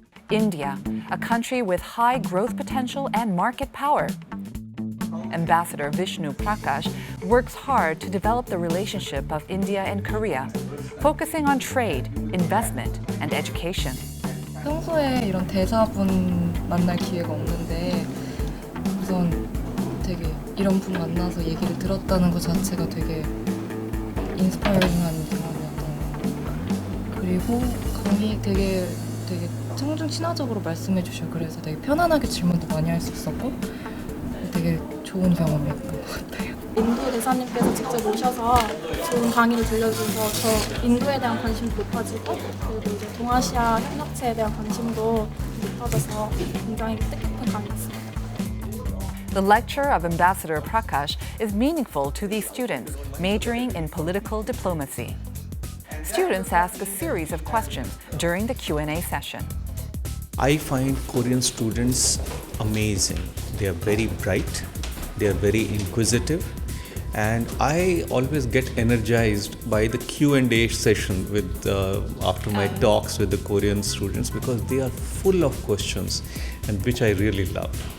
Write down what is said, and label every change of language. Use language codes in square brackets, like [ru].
[en] India, a country with high growth potential and market power. Ambassador Vishnu Prakash works hard to develop the relationship of India and Korea, focusing on trade, investment, and education. [ko] 평소에 이런 대사분 만날 기회가 없는데 우선 되게 이런 분 만나서 얘기를 들었다는 것 자체가 되게 인스파이어링한 경험이었던 것 같아요. 그리고 강의 되게 청중 친화적으로 말씀해 주시고 그래서 되게 편안하게 질문도 많이 할 수 있었고 되게 좋은 경험이었던 것 같아요. 인도 대사님께서 직접 오셔서 좋은 강의를 들려주셔서 저 인도에 대한 관심도 높아지고 그리고 이제 동아시아 협력체에 대한 관심도 높아져서 굉장히 뜻깊은 강의였습니다. [en] The lecture of Ambassador Prakash is meaningful to these students majoring in political diplomacy. Students ask a series of questions during the Q&A session. I find Korean students amazing. They are very bright, they are very inquisitive, and I always get energized by the Q&A session with after my talks with the Korean students because they are full of questions and which I really love.